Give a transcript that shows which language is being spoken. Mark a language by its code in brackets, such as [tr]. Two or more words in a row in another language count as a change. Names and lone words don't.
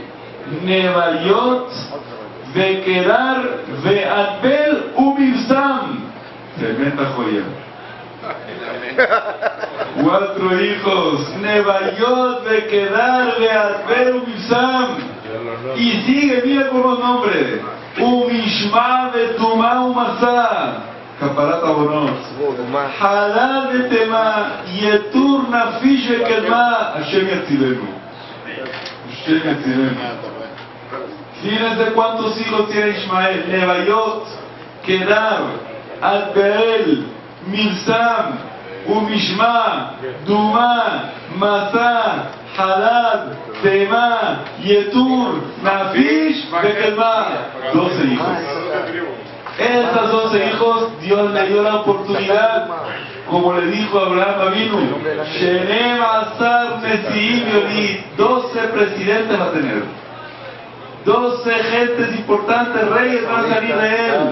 [es] Nevayot, Vekedar, Ve'adbel, Umibsam. Tremenda joya. 4 hijos, Nevayot, Vekedar, Ve'adbel, Umibsam. Y sigue, mira con los nombres. Umishma, Vetumá, Umasá. [he] כפרת עוונות. [es] Halal, Vetema, Yetur, Nafish, Vekedma. [he] השם יצילנו. השם יצילנו. [es] Fíjense cuántos hijos tiene Ishmael. Nevayot, Kedar, Adbeel, Milsam, Umishma, Duma, Masá, Halad, Tema, Yetur, Nafish, Bekelma. 12 hijos. Estos 12 hijos, Dios le dio la oportunidad, como le dijo a Abraham Avinu, [he] שנים עשר נשיאים יוליד, [es] 12 presidentes va a tener. 12 gentes importantes, reyes van a salir de él.